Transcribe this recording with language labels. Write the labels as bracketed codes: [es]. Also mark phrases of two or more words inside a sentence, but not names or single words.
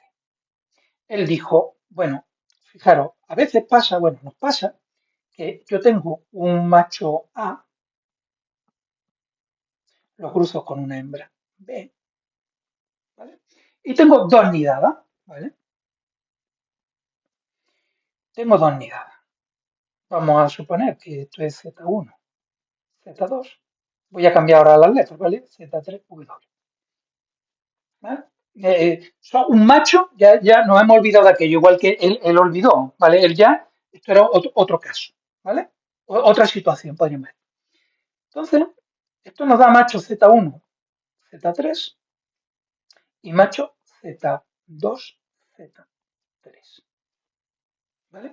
[es] Él dijo, bueno, fijaros, a veces pasa, bueno, nos pasa que yo tengo un macho A, lo cruzo con una hembra B, ¿vale? Y tengo dos nidadas, ¿vale? Tengo dos nidadas. Vamos a suponer que esto es Z1, Z2. Voy a cambiar ahora las letras, ¿vale? Z3W. ¿Vale? Un macho, ya nos hemos olvidado de aquello, igual que él olvidó, ¿vale? Él ya, esto era otro caso, ¿vale? Otra situación, podríamos ver. Entonces, esto nos da macho Z1, Z3 y macho Z2, Z3, ¿vale?